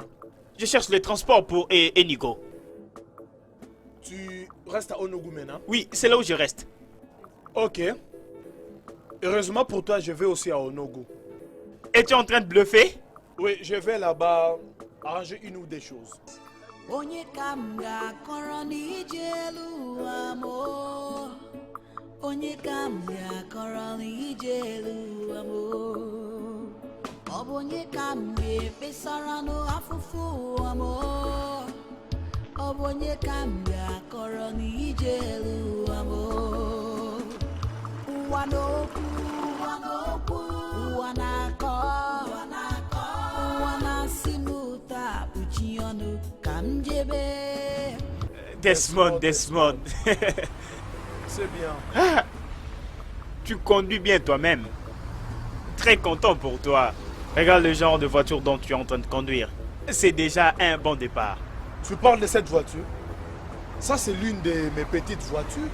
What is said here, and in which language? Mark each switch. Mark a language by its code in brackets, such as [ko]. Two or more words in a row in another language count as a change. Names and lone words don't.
[fr] Je cherche les transports pour Enigo. Tu restes à Onogu maintenant? Oui, c'est là où je reste. Ok. Heureusement pour toi, je vais aussi à Onogu. Es-tu en train de bluffer? Oui, je vais là-bas arranger une ou des choses. [ig] onye ka m ga-akọrọ n'ije elu ụwa m o? Onye ka m ga-akọrọ n'ije elu ụwa m o? Ọ bụ onye ka m ga-ekpesara n'afụfụ ụwa m o? Ọ bụ onye ka m ga-akọrọ n'ije elu ụwa m o? Ụwa n'okwu, ụwa na-akọ, ụwa na-asị n'ụta kpuchi ọnụ ka m jebe. [fr] Desmond. C'est bien. Ah, tu conduis bien toi-même. Très content pour toi. Regarde le genre de voiture dont tu es en train de conduire. C'est déjà un bon départ. Tu parles de cette voiture? Ça, c'est l'une de mes petites voitures.